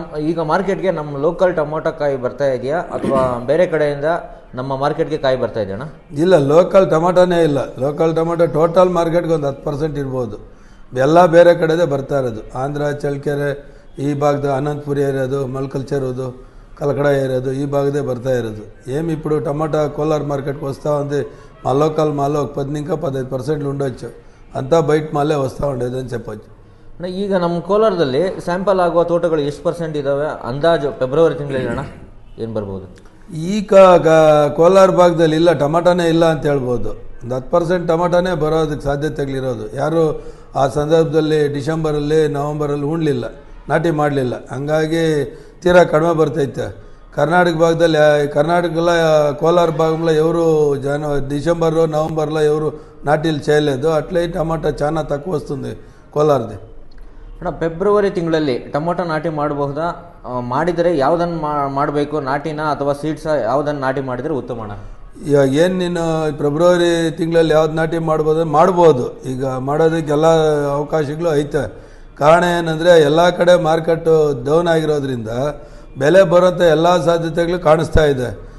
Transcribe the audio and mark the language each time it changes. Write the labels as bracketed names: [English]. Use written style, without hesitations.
[Kannada] ಈಗ ಮಾರ್ಕೆಟ್ಗೆ ನಮ್ಮ ಲೋಕಲ್ ಟೊಮೊಟೊ ಕಾಯಿ ಬರ್ತಾ ಇದೆಯಾ ಅಥವಾ ಬೇರೆ ಕಡೆಯಿಂದ ನಮ್ಮ ಮಾರ್ಕೆಟ್ಗೆ ಕಾಯಿ ಬರ್ತಾ ಇದೆಯಣ್ಣ? ಇಲ್ಲ, ಲೋಕಲ್ ಟೊಮೊಟೊನೇ ಇಲ್ಲ. ಲೋಕಲ್ ಟೊಮೊಟೊ ಟೋಟಲ್ ಮಾರ್ಕೆಟ್ಗೆ ಒಂದು 10% ಇರ್ಬೋದು. ಎಲ್ಲ ಬೇರೆ ಕಡೆದೇ ಬರ್ತಾ ಇರೋದು. ಆಂಧ್ರ, ಚಳ್ಳಕೆರೆ ಈ ಭಾಗದ, ಅನಂತಪುರಿ ಏರಿಯಾದು, ಮಲ್ಕಲ್ಚರ್ ಇರೋದು, కలకడ ఏరియాదు ఈ భాగదే ಬರ್ತಾ ಇರೋದು. [Telugu] ఏమి ఇప్పుడు టమాటా కోలార్ మార్కెట్కి వస్తూ ఉంది. మా లోకల్ మాలో 10-15% ఉండొచ్చు, అంతా బయట మాలే వస్తూ ఉండేది అని చెప్పొచ్చు. [Kannada] ಈಗ ನಮ್ಮ ಕೋಲಾರದಲ್ಲಿ ಸ್ಯಾಂಪಲ್ ಆಗುವ ತೋಟಗಳು ಎಷ್ಟು % ಇದ್ದಾವೆ ಅಂದಾಜು ಫೆಬ್ರವರಿ ತಿಂಗಳಲ್ಲಿ ಅಣ್ಣ? ಏನು ಬರ್ಬೋದು? ಈಗ ಕೋಲಾರ ಭಾಗದಲ್ಲಿ ಇಲ್ಲ, ಟಮಾಟಾನೇ ಇಲ್ಲ ಅಂತ ಹೇಳ್ಬೋದು. ಒಂದು 10% ಟಮಾಟಾನೇ ಬರೋದಕ್ಕೆ ಸಾಧ್ಯತೆಗಳಿರೋದು. ಯಾರು ಆ ಸಂದರ್ಭದಲ್ಲಿ ಡಿಸೆಂಬರಲ್ಲಿ ನವಂಬರಲ್ಲಿ ಉಣ್ಲಿಲ್ಲ, ನಾಟಿ ಮಾಡಲಿಲ್ಲ, ಹಂಗಾಗಿ ತೀರಾ ಕಡಿಮೆ ಬರ್ತೈತೆ. [Telugu] కర్ణాటక భాగದಲ್ಲಿ కర్ణాటకలో కోలార్ భాగంలో ఎవరు డిసెంబర్ నవంబర్లో ఎవరు నాటీలు చేయలేదు. అట్లే టమాటా చాలా తక్కువ వస్తుంది కోలార్ది. [Kannada] ಅಣ್ಣ ಫೆಬ್ರವರಿ ತಿಂಗಳಲ್ಲಿ ಟೊಮೊಟೊ ನಾಟಿ ಮಾಡಬಹುದಾ? ಮಾಡಿದರೆ ಯಾವುದನ್ನು ಮಾಡಬೇಕು, ನಾಟಿನ ಅಥವಾ ಸೀಡ್ಸ್? ಯಾವುದನ್ನು ನಾಟಿ ಮಾಡಿದರೆ ಉತ್ತಮ ಅಣ್ಣ? ಇವಾಗ ಏನು ನೀನು ಫೆಬ್ರವರಿ ತಿಂಗಳಲ್ಲಿ ಯಾವ್ದು ನಾಟಿ ಮಾಡ್ಬೋದು. ಈಗ ಮಾಡೋದಕ್ಕೆ ಎಲ್ಲ ಅವಕಾಶಗಳು ಐತೆ. ಕಾರಣ ಏನಂದರೆ ಎಲ್ಲ ಕಡೆ ಮಾರ್ಕೆಟು ಡೌನ್ ಆಗಿರೋದ್ರಿಂದ ಬೆಲೆ ಬರೋಂಥ ಎಲ್ಲ ಸಾಧ್ಯತೆಗಳು ಕಾಣಿಸ್ತಾ ಇದೆ.